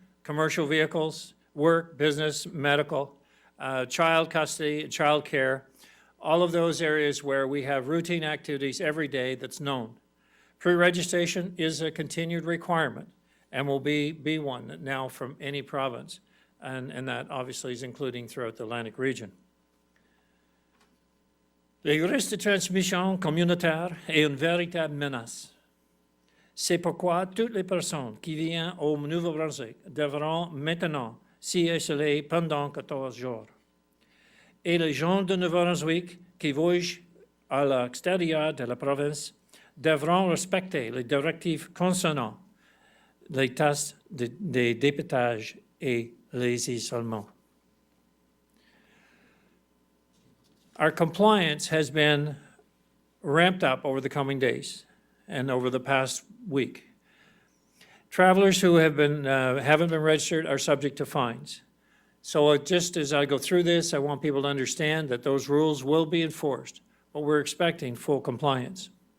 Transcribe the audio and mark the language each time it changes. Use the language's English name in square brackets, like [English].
[English] Commercial vehicles, work, business, medical, child custody, child care, all of those areas where we have routine activities every day that's known. Pre-registration is a continued requirement and will be one now from any province, and that obviously is including throughout the Atlantic region. [French] Le risque de transmission communautaire est une véritable menace. C'est pourquoi toutes les personnes qui viennent au Nouveau-Brunswick devront maintenant s'y isoler pendant 14 jours. Et les gens de Nouveau-Brunswick qui voyagent à l'extérieur de la province devront respecter les directives concernant les tests de dépistage et les isolements. [English] Our compliance has been ramped up over the coming days and over the past week. Travelers who haven't been registered are subject to fines. So just as I go through this, I want people to understand that those rules will be enforced, but we're expecting full compliance.